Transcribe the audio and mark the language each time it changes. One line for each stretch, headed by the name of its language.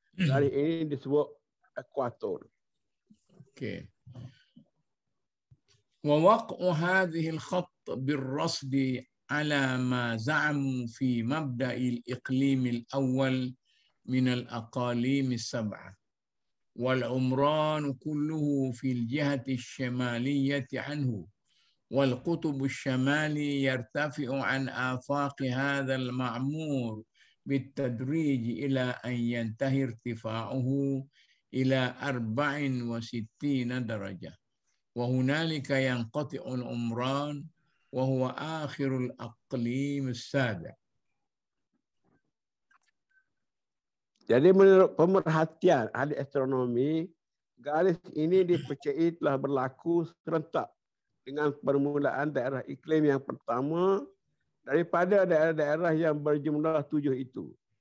Malay: Garis ini disebut ekuator. Okey.
Arabic: ووقع هذه الخط بالرصد على ما زعموا في مبدأ الإقليم الأول من الأقاليم السبعة والعمران كله في الجهة الشمالية عنه والقطب الشمالي يرتفع عن آفاق هذا المعمور بالتدريج إلى أن ينتهي ارتفاعه إلى 64 درجة وهنالك ينقطع العمران وهو آخر الأقليم السابع.
Malay: Jadi menurut pemerhatian ahli astronomi, garis ini dipercayai telah berlaku serentak dengan permulaan daerah iklim yang pertama daripada daerah-daerah yang berjumlah 7 itu.